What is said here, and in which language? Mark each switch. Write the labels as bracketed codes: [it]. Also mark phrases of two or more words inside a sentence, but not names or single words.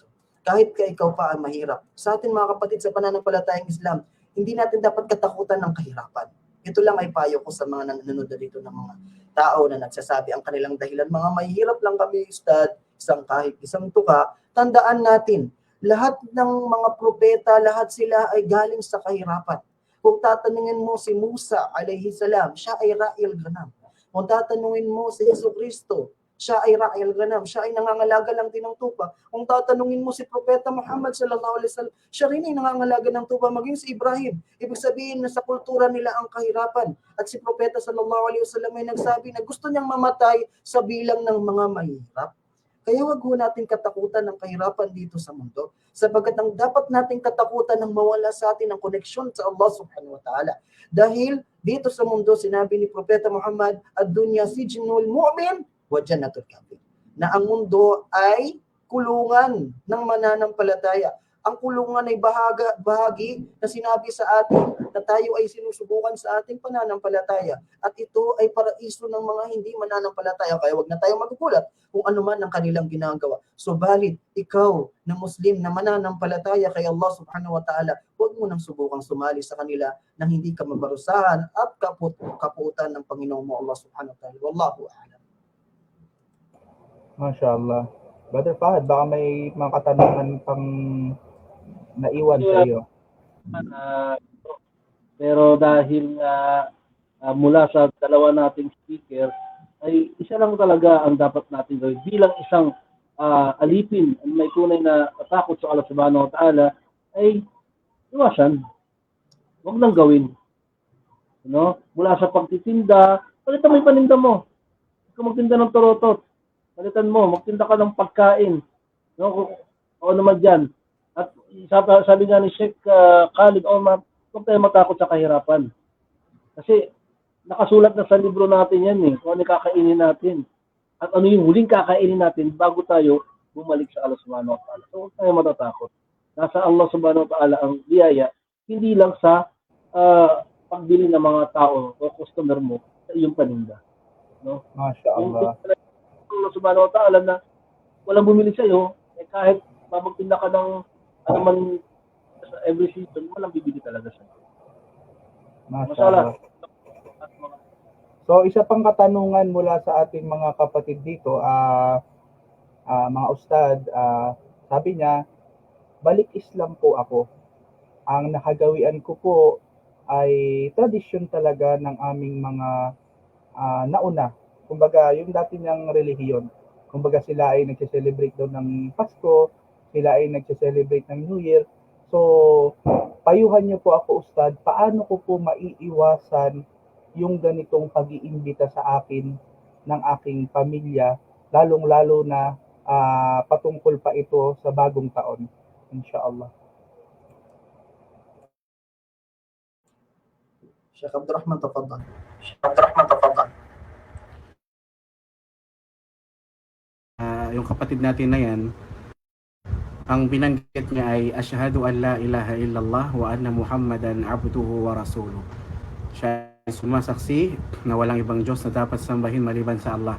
[tl] Kahit ka ikaw pa ay mahirap. Sa atin mga kapatid sa pananampalatayang Islam, hindi natin dapat katakutan ng kahirapan. Ito lang ay payo ko sa mga nanonood dito ng mga tao na nagsasabi ang kanilang dahilan. Mga mahirap lang kami, Ustad, isang kahit isang tuka. Tandaan natin, lahat ng mga propeta, lahat sila ay galing sa kahirapan. Kung tatanungin mo si Musa [ar] عليه السلام, [tl] siya ay [ar] راعي الغنم. [tl] Kung tatanungin mo si Jesucristo, siya ay [ar] راعي الغنم, [tl] siya ay nangangalaga lang din ng tupa. Kung tatanungin mo si Propeta Muhammad [ar] صلى الله عليه وسلم, [tl] siya rin ay nangangalaga ng tupa, maging si Ibrahim. Ibig sabihin na sa kultura nila ang kahirapan. At si Propeta [ar] صلى الله عليه وسلم [tl] ay nagsabi na gusto niyang mamatay sa bilang ng mga mahirap. Kaya wag ho natin katakutan ng kahirapan dito sa mundo, sapagkat ang dapat nating katakutan ng mawala sa atin ang koneksyon sa Allah [ar] سبحانه وتعالى. [tl] Dahil dito sa mundo, sinabi ni Propeta Muhammad, [ar] الدنيا سجن المؤمن وجنة الكافر. [tl] Na ang mundo ay kulungan ng mananampalataya. Ang kulungan ay bahagi na sinabi sa atin na tayo ay sinusubukan sa ating pananampalataya. At ito ay paraiso ng mga hindi mananampalataya. Kaya wag na tayo magugulat kung ano man ang kanilang ginagawa. Subalit, ikaw na Muslim na mananampalataya kay Allah [ar] سبحانه وتعالى, [tl] huwag mo nang subukang sumali sa kanila nang hindi ka mabarusahan at kapuutan ng Panginoon mo Allah [ar] سبحانه وتعالى. والله أعلم. ما شاء الله. [tl] Brother Fahad, baka may mga katanungan pang naiwan sa iyo. Pero dahil mula sa dalawa nating speaker, ay isa lang talaga ang dapat natin gawin bilang isang alipin ang may tunay na takot sa Allah [ar] سبحانه وتعالى [tl] ay iwasan. Huwag nang gawin. Mula sa pagtitinda, palitan mo yung paninda mo. Huwag ka magtinda ng turotot. Palitan mo, magtinda ka ng pagkain. Oo naman dyan. At sabi nga ni Sheikh Khalid Omar, huwag tayo matakot sa kahirapan. Kasi nakasulat na sa libro natin yan kung ano kakainin natin. At ano yung huling kakainin natin bago tayo bumalik sa Allah [ar] سبحانه وتعالى. [tl] So huwag tayo matatakot. Nasa Allah [ar] سبحانه وتعالى [tl] ang biyaya, hindi lang sa pagbili ng mga tao o customer mo sa iyong paninda. [ar] ما شاء الله. [tl] Allah [ar] سبحانه وتعالى [tl] na walang bumili sa iyo, kahit mabagtinda ka ng ano man [en] every season, [tl] walang bibili talaga sa iyo. [ar] ما شاء الله. [tl] So, isa pang katanungan mula sa ating mga kapatid dito, mga ustad, sabi niya, balik Islam po ako. Ang nakagawian ko po ay tradisyon talaga ng aming mga nauna. Kumbaga, yung dati niyang relihiyon. Kumbaga, sila ay nagse-celebrate doon ng Pasko, sila ay nagse-celebrate ng New Year. So, payuhan niyo po ako, Ustad, paano ko po maiiwasan yung ganitong pag-iimbita sa akin ng aking pamilya, lalong-lalo na patungkol pa ito sa bagong taon, inshallah. Sheikh Abdurrahman, tafadhal. Yung kapatid natin na yan, ang binanggit niya ay [ar] أشهد أن لا إله إلا الله وأن محمدا عبده ورسوله. [tl] Siya ay sumasaksi na walang ibang Diyos na dapat sambahin maliban sa Allah.